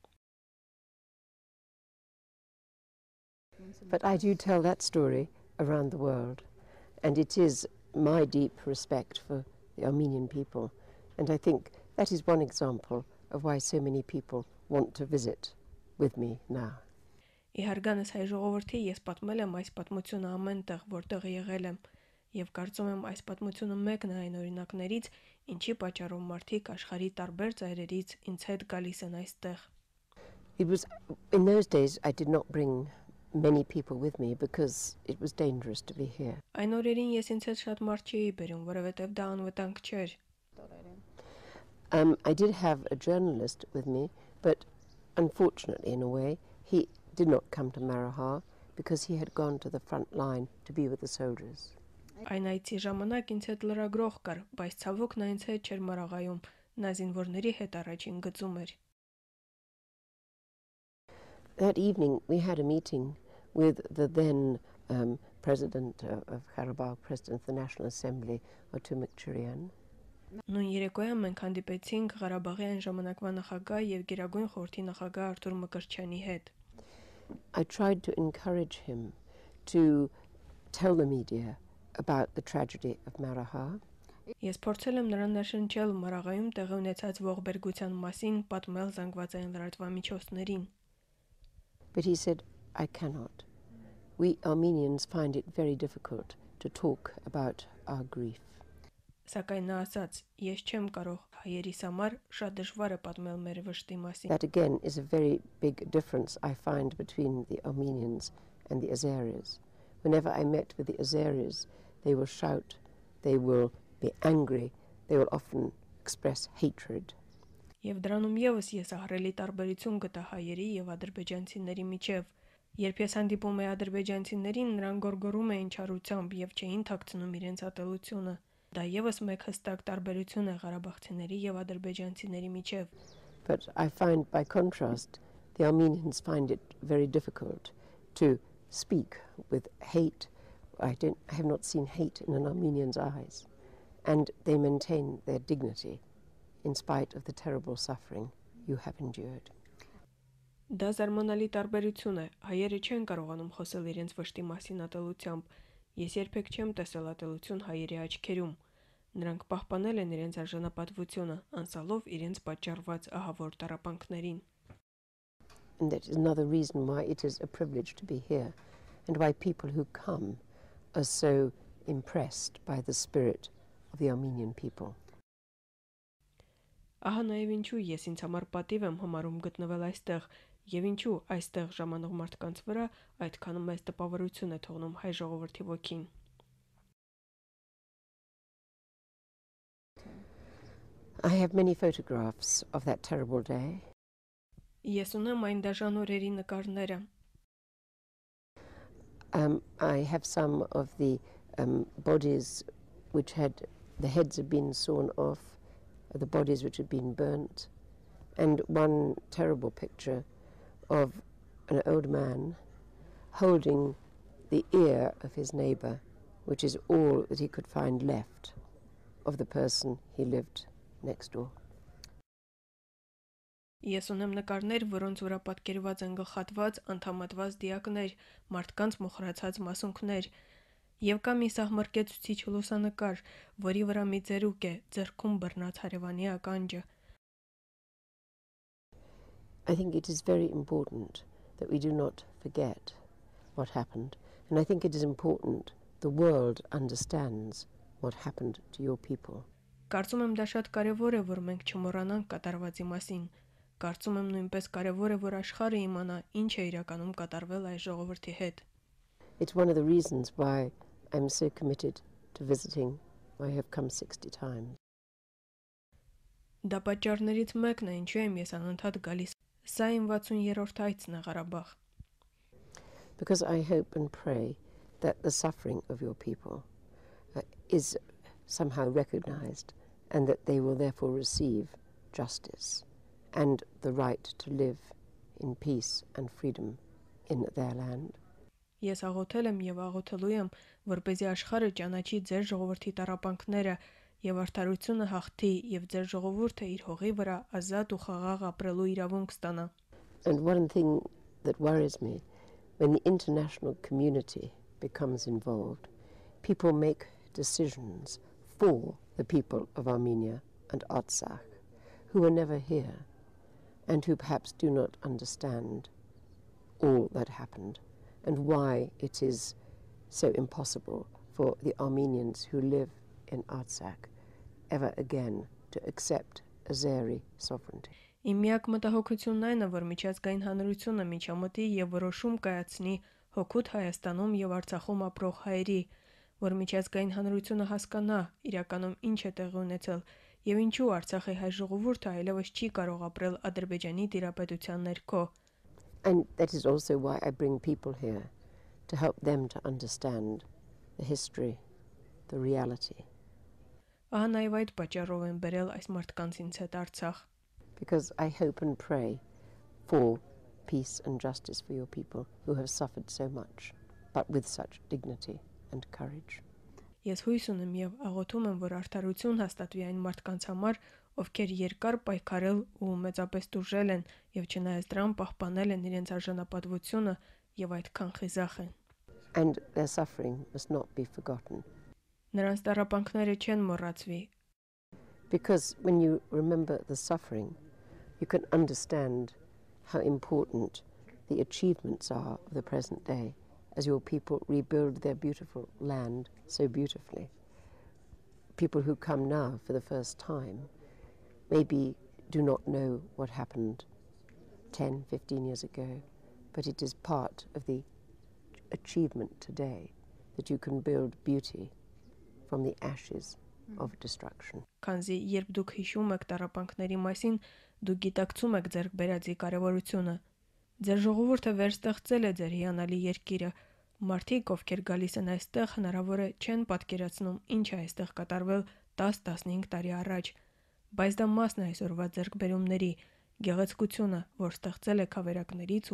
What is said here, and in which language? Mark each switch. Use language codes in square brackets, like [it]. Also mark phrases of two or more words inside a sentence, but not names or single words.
[en] But I do tell that story around the world, and it is my deep respect for the Armenian people, and I think that is one example of why so many people want to visit with me now. [hy] Իհարգանս հայ ժողովրդի ես պատմել եմ այս պատմությունը ամենտեղ, որտեղ եղել եմ, եւ կարծում եմ այս պատմությունը մեկն է այն օրինակներից, ինչի պատճառով մարդիկ աշխարհի տարբեր ծայրերից ինձ հետ գալիս են այստեղ. [en] It was in those days I did not bring many people with me because it was dangerous to be here. [hy] Այն օրերին ես ինձ հետ շատ մարդ չէի բերում, որովհետեւ դա անվտանգ չէր. [en] I did have a journalist with me, but unfortunately, in a way, he did not come to Maragha because he had gone to the front line to be with the soldiers. [hy] Այն այցի ժամանակ ինձ հետ լրագրող կար, բայց ցավոք նա ինձ հետ չէր Մարաղայում, նա զինվորների հետ առաջին գծում էր. [en] That evening, we had a meeting with the then president of Gharabağ, president of the National Assembly, Otumikchurian. [hy] Նույն երեկոյան մենք հանդիպեցինք Ղարաբաղի այն ժամանակվա նախագահ եւ Գերագույն խորհրդի նախագահ Արտուր Մկրտչյանի հետ. [en] I tried to encourage him to tell the media about the tragedy of Maragha. [hy] Ես փորձել եմ նրան ներշնչել Մարաղայում տեղի ունեցած ողբերգության մասին, պատմել զանգվածային լրատվամիջոցներին. [en] But he said, I cannot. We Armenians find it very difficult to talk about our grief. [hy] Սակայն նա ասաց, ես չեմ կարող հայերիս համար շատ դժվար է պատմել մեր վշտի մասին. [en] That again is a very big difference I find between the Armenians and the Azeris. Whenever I met with the Azeris, they will shout, they will be angry, they will often express hatred. [hy] Եվ դրանում եւս ես ահռելի տարբերություն գտա հայերի եւ ադրբեջանցիների միջև. Երբ ես հանդիպում էի ադրբեջանցիներին, նրանք գոռգոռում էին չարությամբ եւ չէին թաքցնում իրենց ատելությունը. Դա եւս մեկ հստակ տարբերություն է ղարաբաղցիների եւ ադրբեջանցիների միջև. [en] But I find by contrast the Armenians find it very difficult to speak with hate. I have not seen hate in an Armenian's eyes, and they maintain their dignity in spite of the terrible suffering you have endured. [hy] Դա զարմանալի տարբերություն է. Հայերը չեն կարողանում խոսել իրենց վշտի մասին ատելությամբ. Ես երբեք չեմ տեսել ատելություն հայերի աչքերում. Նրանք պահպանել են իրենց արժանապատվությունը, անցալով իրենց պատճառված ահավոր տառապանքներին. [en] And that is another reason why it is a privilege to be here, and why people who come are so impressed by the spirit of the Armenian people. [hy] Ահա նաև ինչու ես ինձ համար պատիվ եմ համարում գտնվել այստեղ, եւ ինչու այստեղ ժամանող մարդկանց վրա այդքան մեծ տպավորություն է թողնում հայ ժողովրդի ոգին. [en] I have many photographs of that terrible day. [hy] Ես ունեմ այն դաժան օրերի նկարները. [en] I have some of the bodies which had the heads had been sawn off, the bodies which had been burnt, and one terrible picture of an old man holding the ear of his neighbour, which is all that he could find left of the person he lived next door. [hy] Ես ունեմ նկարներ, որոնց վրա պատկերված են գլխատված, անդամատված դիակներ, մարդկանց մոխրացած մասունքներ, եւ կա մի սահմռկեցուցիչ լուսանկար, որի վրա մի ծերուկ է, ձեռքում բռնած հարևանի ականջը. [en] I think it is very important that we do not forget what happened, and I think it is important the world understands what happened to your people. [hy] Կարծում եմ դա շատ կարևոր է, որ մենք չմոռանանք կատարվածի մասին. Կարծում եմ նույնպես կարևոր է, որ աշխարհը իմանա, ինչ է իրականում կատարվել այս ժողովրդի հետ. [en] It's one of the reasons why I'm so committed to visiting. I have come 60 times. [hy] Դա պատճառներից մեկն է, ինչու եմ ես անընդհատ գալիս. Սա իմ 60-րդ այցն է Ղարաբաղ. [en] Because I hope and pray that the suffering of your people is somehow recognized and that they will therefore receive justice and the right to live in peace and freedom in their land. [hy] Ես աղոթել եմ եւ աղոթելու եմ, որպեսզի աշխարհը ճանաչի ձեր ժողովրդի տառապանքները եւ արդարությունը հաղթի եւ ձեր ժողովուրդը իր հողի վրա ազատ ու խաղաղ ապրելու իրավունք ստանա. [en] And one thing that worries me, when the international community becomes involved, people make decisions for the people of Armenia and Artsakh, who are never here and who perhaps do not understand all that happened and why it is so impossible for the Armenians who live in Artsakh ever again to accept Azeri sovereignty. [hy] Իմ միակ մտահոգությունն այն է, որ միջազգային հանրությունը միջամտի եւ որոշում կայացնի հօգուտ Հայաստանում եւ Արցախում ապրող հայերի, որ միջազգային հանրությունը հասկանա իրականում ինչ է տեղի ունեցել եւ ինչու Արցախի հայ ժողովուրդը այլևս չի կարող ապրել Ադրբեջանի տիրապետության ներքո. [en] And that is also why I bring people here, to help them to understand the history, the reality. [hy] Ահա նաեւ այդ պատճառով եմ բերել այս մարդկանց ինձ հետ Արցախ. [en] Because I hope and pray for peace and justice for your people who have suffered so much, but with such dignity and courage. [hy] Ես հույս ունեմ եւ աղոթում եմ, որ արդարություն հաստատվի այն մարդկանց համար, ովքեր երկար պայքարել ու մեծապես տուժել են եւ չնայած դրան պահպանել են իրենց արժանապատվությունը եւ այդքան խիզախ են. [en] And their suffering must not be forgotten. [hy] Նրանց տառապանքները չեն մոռացվի. [en] Because when you remember the suffering, you can understand how important the achievements are of the present day as your people rebuild their beautiful land so beautifully. People who come now for the first time maybe do not know what happened 10, 15 years ago, but it is part of the achievement today that you can build beauty from the ashes of destruction. [hy] Քանզի երբ դուք հիշում եք տառապանքների մասին, դուք գիտակցում եք ձեր բերածի կարևորությունը. Ձեր ժողովուրդը վերստեղծել է ձեր հիանալի երկիրը. Մարդիկ, ովքեր գալիս են այստեղ, հնարավոր է չեն պատկերացնում, ինչ է այստեղ կատարվել 10-15 տարի առաջ, բայց դա մասն է այսօրվա ձեռքբերումների, գեղեցկությունը, որ ստեղծել է քավերակներից ու մոխիրներից.